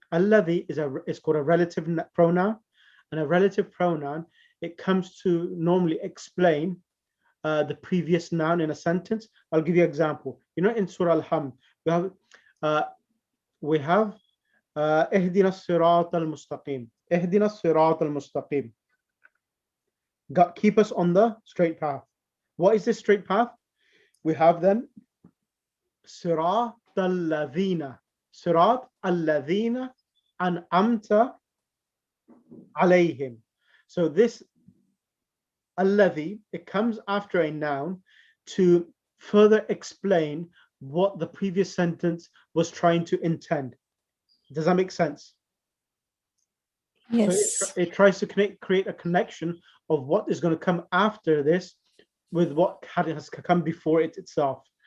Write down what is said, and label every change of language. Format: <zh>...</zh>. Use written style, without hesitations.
<en>Alladhi is called a relative pronoun, and a relative pronoun, it comes to normally explain the previous noun in a sentence. I'll give you an example. You know, in Surah Al-Hamd, we have</en> <ar>اهدنا الصراط المستقيم. اهدنا الصراط المستقيم.</ar> <en>God, keep us on the straight path. What is this straight path? We have then</en> <ar>صراط الذين صراط الذين أنعمت عليهم.</ar> <en>So this الذي, it comes after a noun to further explain what the previous sentence was trying to intend. Does that make sense? Yes. So it tries to create a connection of what is going to come after this with what has come before it itself.</en>